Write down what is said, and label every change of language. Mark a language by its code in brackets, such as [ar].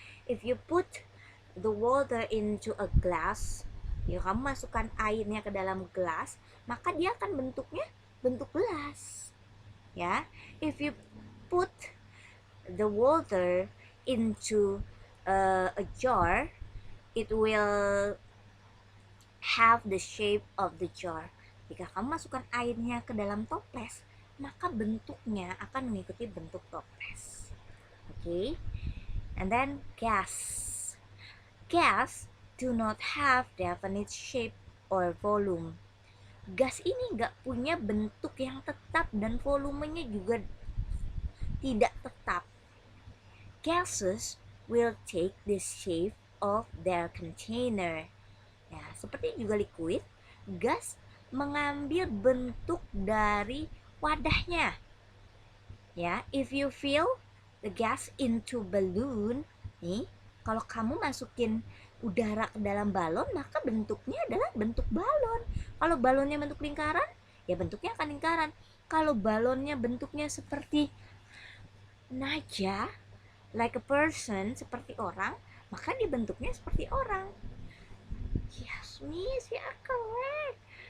[en] If you put the water into a glass, [id] ya kamu masukkan airnya ke dalam gelas, maka dia akan bentuknya bentuk gelas. [en] Ya, if you put the water into a jar, it will have the shape of the jar. [id] Jika kamu masukkan airnya ke dalam toples, maka bentuknya akan mengikuti bentuk toples. Okay? [en] And then gas. Gas do not have definite shape or volume. [id] Gas ini nggak punya bentuk yang tetap dan volumenya juga tidak tetap. [en] Gases will take the shape of their container. [id] Ya, seperti juga liquid, gas mengambil bentuk dari wadahnya. Ya, [en] if you fill the gas into balloon, [id] nih, kalau kamu masukin udara ke dalam balon, maka bentuknya adalah bentuk balon. Kalau balonnya bentuk lingkaran, ya bentuknya akan lingkaran. Kalau balonnya bentuknya seperti naja, [en] like a person, [id] seperti orang, maka dia bentuknya seperti orang. [en] Yes, Miss, you are correct.